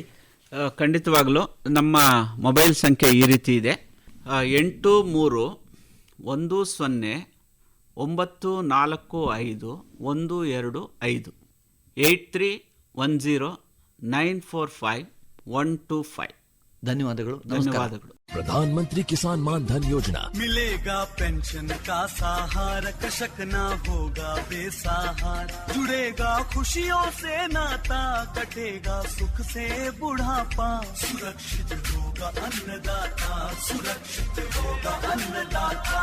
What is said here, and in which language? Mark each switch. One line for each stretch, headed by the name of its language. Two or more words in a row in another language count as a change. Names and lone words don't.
Kannada: ಖಂಡಿತವಾಗಲೂ ನಮ್ಮ ಮೊಬೈಲ್ ಸಂಖ್ಯೆ ಈ ರೀತಿ ಇದೆ: 8310945125 8310945125. ಧನ್ಯವಾದಗಳು. ಧನ್ಯವಾದಗಳು.
Hindi: प्रधानमंत्री किसान मान धन योजना। मिलेगा पेंशन का सहारा, कृषक ना होगा बेसहारा, जुड़ेगा खुशियों से नाता, कटेगा सुख से बुढ़ापा, सुरक्षित होगा अन्नदाता, सुरक्षित होगा अन्नदाता।